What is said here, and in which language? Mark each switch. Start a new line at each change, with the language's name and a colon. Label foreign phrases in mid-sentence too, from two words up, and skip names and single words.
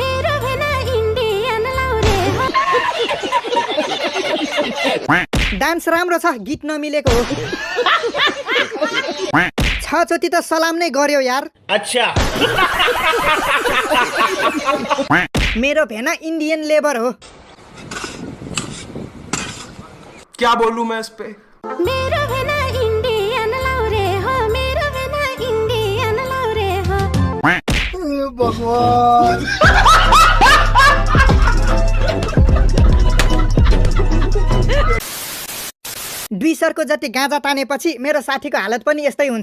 Nepali: डान्स राम्रो छ, गीत नमिलेको हो। 6 चोटि त सलाम नै गर्यो यार।
Hindi: अच्छा।
Nepali: मेरो भेना
English: Indian labour
Nepali: हो।
Hindi: क्या बोलूं मैं इस पे?
Nepali: मेरो भेना इंडियन लौरे हो, मेरो भेना इंडियन लौरे हो। भगवान। दुईसरको जति गाँजा तानेपछि मेरो साथीको हालत पनि यस्तै हुन्छ।